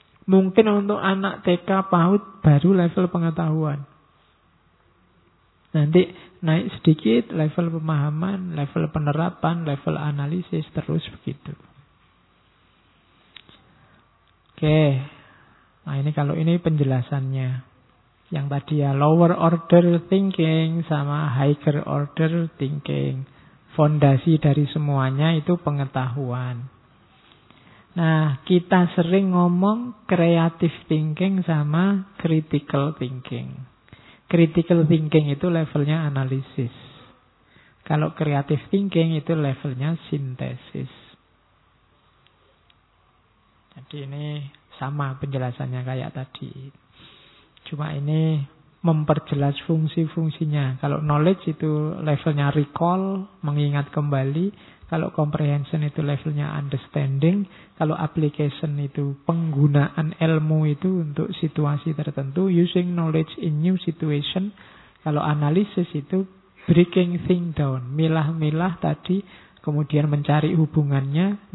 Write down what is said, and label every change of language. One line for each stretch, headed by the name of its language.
Indonesian: Mungkin untuk anak TK, PAUD baru level pengetahuan. Nanti naik sedikit level pemahaman, level penerapan, level analisis, terus begitu. Oke, nah ini kalau ini penjelasannya. Yang tadi ya, lower order thinking sama higher order thinking. Fondasi dari semuanya itu pengetahuan. Nah, kita sering ngomong creative thinking sama critical thinking. Critical thinking itu levelnya analisis. Kalau creative thinking itu levelnya sintesis. Jadi ini sama penjelasannya kayak tadi. Cuma ini memperjelas fungsi-fungsinya. Kalau knowledge itu levelnya recall, mengingat kembali. Kalau comprehension itu levelnya understanding. Kalau application itu penggunaan ilmu itu untuk situasi tertentu.
English: Using knowledge in new situation.
Indonesian: Kalau analysis itu
English: breaking thing down.
Indonesian: Milah-milah tadi kemudian mencari hubungannya.